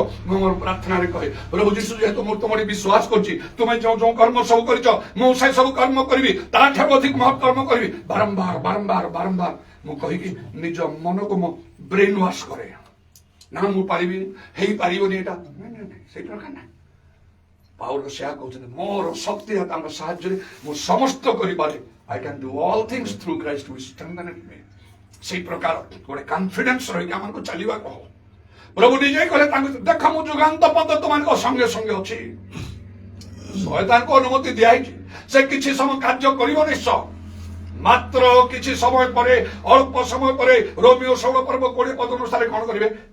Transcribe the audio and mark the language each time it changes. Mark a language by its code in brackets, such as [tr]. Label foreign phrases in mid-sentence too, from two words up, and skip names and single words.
[or] ମୁଁ ମୋର ପ୍ରାର୍ଥନାରେ କହେ ପ୍ରଭୁ ଯୀଶୁ ଯେହେତୁ ମୁଁ ତୁମର ବିଶ୍ୱାସ କରୁଛି, ତୁମେ ଯୋଉ ଯୋଉ କର୍ମ ସବୁ କରିଛ ମୁଁ ସେ ସବୁ କର୍ମ କରିବି, ତାଠାରୁ ଅଧିକ ମହତ୍ କର୍ମ କରିବି। ବାରମ୍ବାର ମୁଁ କହିକି ନିଜ ମନକୁ ମୁଁ [en] brain wash [or] କରେ। ନା ମୁଁ ପାରିବି ହେଇପାରିବନି ଏଇଟା ସେଇଟା ନା। ପାଉଲ ସେୟା କହୁଛନ୍ତି ମୋର ଶକ୍ତି ତାଙ୍କ ସାହାଯ୍ୟରେ ମୁଁ ସମସ୍ତ କରିପାରେ। [en] I can do all things through Christ who strengthens me। [or] ସେଇ ପ୍ରକାର ଗୋଟେ କନଫିଡେନ୍ସ ରହିକି ଆମକୁ ଚାଲିବାକୁ ହବ। ପ୍ରଭୁ ନିଜେ କହିଲେ ତାଙ୍କୁ ଦେଖ ମୁଁ ଯୁଗାନ୍ତ ପର୍ଯ୍ୟନ୍ତ ତୁମମାନଙ୍କ ସଙ୍ଗେ ସଙ୍ଗେ ଅଛି। ଶୟତାନକୁ ଅନୁମତି ଦିଆହେଇଛି ସେ କିଛି ସମୟ କାର୍ଯ୍ୟ କରିବ ନିଶ୍ଚୟ, ମାତ୍ର କିଛି ସମୟ ପରେ ଅଳ୍ପ ସମୟ ପରେ ରୋମିଓ 16:20 ଅନୁସାରେ କଣ କରିବେ?